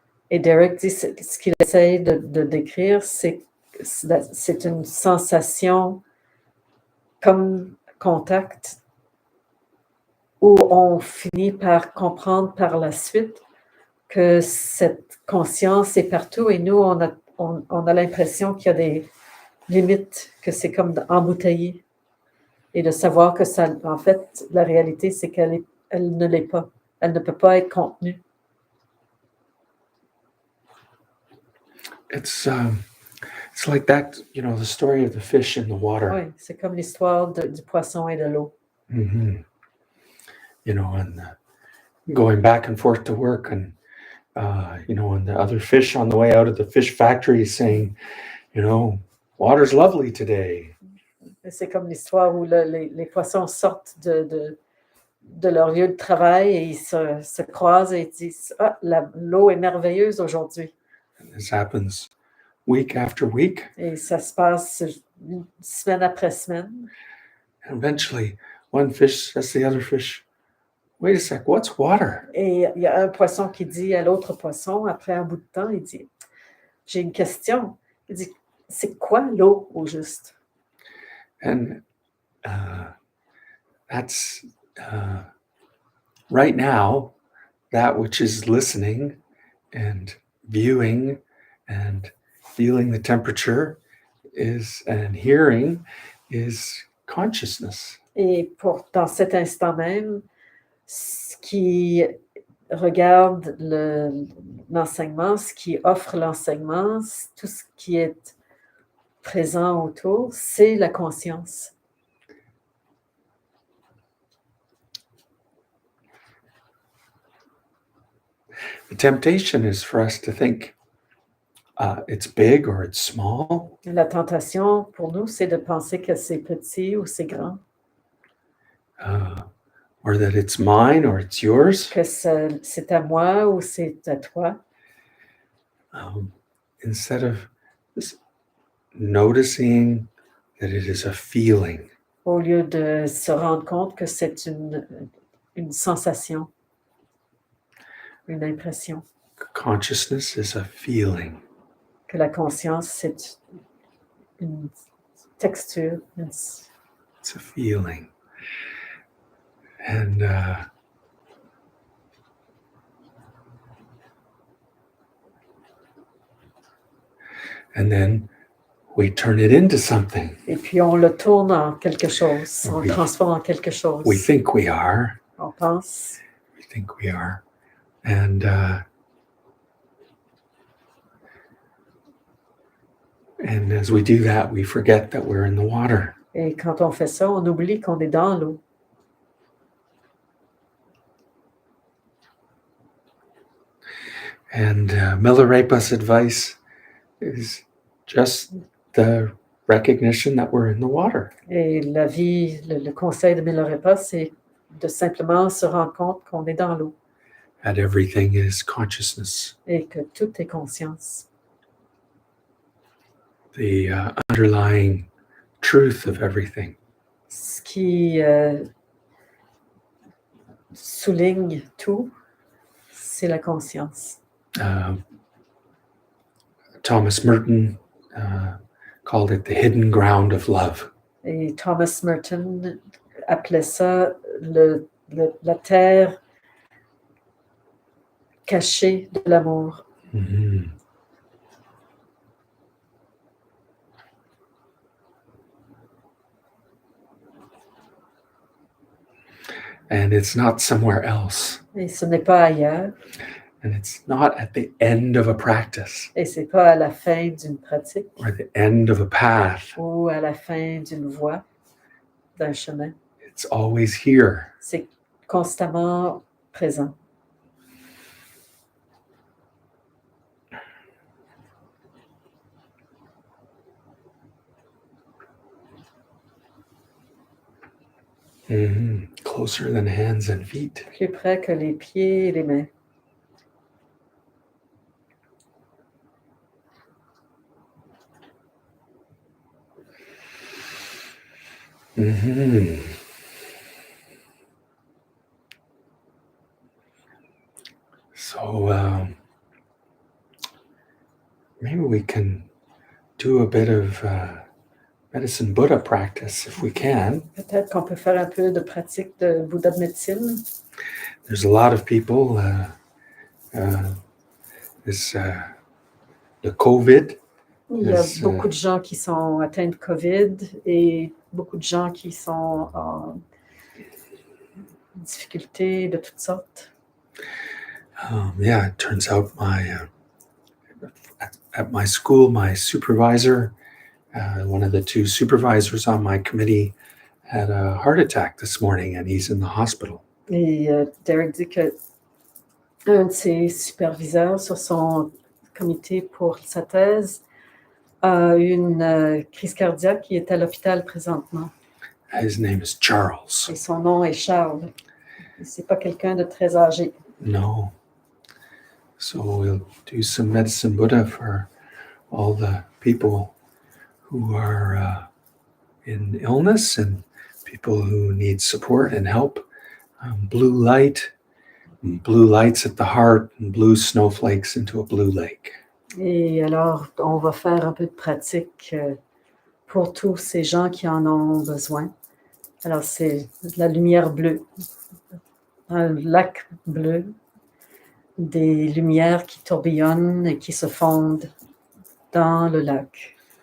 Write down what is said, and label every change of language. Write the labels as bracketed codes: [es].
[fr] Et Derek dit ce qu'il essaye de décrire, c'est une sensation comme contact où on finit par comprendre par la suite que cette conscience est partout et nous, on a l'impression qu'il y a des limites, que c'est comme embouteillé. Et de savoir que ça, en fait, la réalité, c'est qu'elle ne l'est pas. Elle ne peut pas être contenue. [en] It's like that, the story of the fish in the water. [fr] Oui, c'est comme l'histoire du poisson et de l'eau. [en] Mm-hmm. And going back and forth to work, and And the other fish on the way out of the fish factory saying, water's lovely today. [fr] C'est comme l'histoire où les poissons sortent de leur lieu de travail et ils se croisent et ils disent « Ah, l'eau est merveilleuse aujourd'hui. [en] And this happens week after week. » [fr] Et ça se passe semaine après semaine. [en] And eventually, one fish says to the other fish, wait a sec, what's water? [fr] Et il y a un poisson qui dit à l'autre poisson, après un bout de temps, il dit « J'ai une question. » Il dit « C'est quoi l'eau au juste? » [en] And that's right now, that which is listening and viewing and feeling the temperature and hearing is consciousness. [fr] Et dans cet instant même, ce qui regarde l'enseignement, ce qui offre l'enseignement, tout ce qui est présent autour, c'est la conscience. [en] The temptation is for us to think it's big or it's small. [fr] La tentation pour nous, c'est de penser que c'est petit ou c'est grand. [en] Or that it's mine or it's yours. [fr] Que c'est à moi ou c'est à toi. [en] Instead of just noticing that it is a feeling. [fr] Au lieu de se rendre compte que c'est une sensation, une impression. [en] Consciousness is a feeling. [fr] Que la conscience, c'est une texture. [en] It's a feeling. And then we turn it into something. [fr] Et puis on le tourne en quelque chose, on le transforme en quelque chose. [en] We think we are. [fr] On pense. [en] We think we are. And as we do that, we forget that we're in the water. [fr] Et quand on fait ça, on oublie qu'on est dans l'eau. [en] And Milarepa's advice is just the recognition that we're in the water. [fr] Et la vie, le conseil de Milarepa, c'est de simplement se rendre compte qu'on est dans l'eau. [en] That everything is consciousness. [fr] Et que tout est conscience. [en] The underlying truth of everything. [fr] Ce qui souligne tout, c'est la conscience. [en] Thomas Merton called it the hidden ground of love. [fr] Et Thomas Merton appelait ça la terre cachée de l'amour. Mm-hmm. [en] And it's not somewhere else. [fr] Et ce n'est pas ailleurs. [en] And it's not at the end of a practice. [fr] Et c'est pas à la fin d'une pratique. [en] Or the end of a path. [fr] Ou à la fin d'une voie, d'un chemin. [en] It's always here. [fr] C'est constamment présent. Mm-hmm. [en] Closer than hands and feet. [fr] Plus près que les pieds et les mains. Mm-hmm. [en] So maybe we can do a bit of medicine Buddha practice if we can. [fr] Peut-être qu'on peut faire un peu de pratique de Bouddha de médecine. [en] There's a lot of people, the COVID. [fr] Il y a beaucoup de gens qui sont atteints de COVID et beaucoup de gens qui sont en difficulté de toutes sortes. [en] Yeah, it turns out at my school, my supervisor, one of the two supervisors on my committee, had a heart attack this morning and he's in the hospital. [fr] Et Derek dit que un de ses superviseurs sur son comité pour sa thèse a eu une crise cardiaque qui est à l'hôpital présentement. [en] His name is Charles. [fr] Et son nom est Charles. C'est pas quelqu'un de très âgé. [en] No. So we'll do some medicine Buddha for all the people who are in illness and people who need support and help. Blue lights at the heart, and blue snowflakes into a blue lake. [fr] Et alors, on va faire un peu de pratique pour tous ces gens qui en ont besoin. Alors, c'est de la lumière bleue, un lac bleu, des lumières qui tourbillonnent et qui se fondent dans le lac.